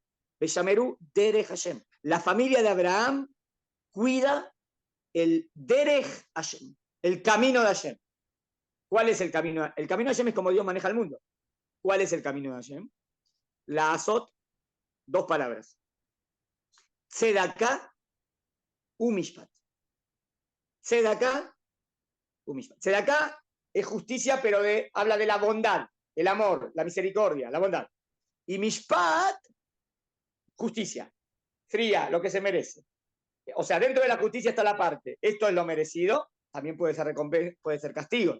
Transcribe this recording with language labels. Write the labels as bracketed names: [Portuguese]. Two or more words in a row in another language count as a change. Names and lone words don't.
[Hebrew] ושמרו דרך השם. [Spanish] La familia de Abraham cuida el [Hebrew] דרך השם, [Spanish] el camino de Hashem. ¿Cuál es el camino? El camino de Hashem es como Dios maneja el mundo. ¿Cuál es el camino de Hashem? [Hebrew] לעשות, [Spanish] 2 palabras. [Hebrew] צדקה ומשפט. צדקה ומשפט. [Spanish] Tzedaká es justicia, pero habla de la bondad, el amor, la misericordia, la bondad. Y Mishpat, justicia, fría, lo que se merece. O sea, dentro de la justicia está la parte, esto es lo merecido, también puede ser recompensa, puede ser castigo.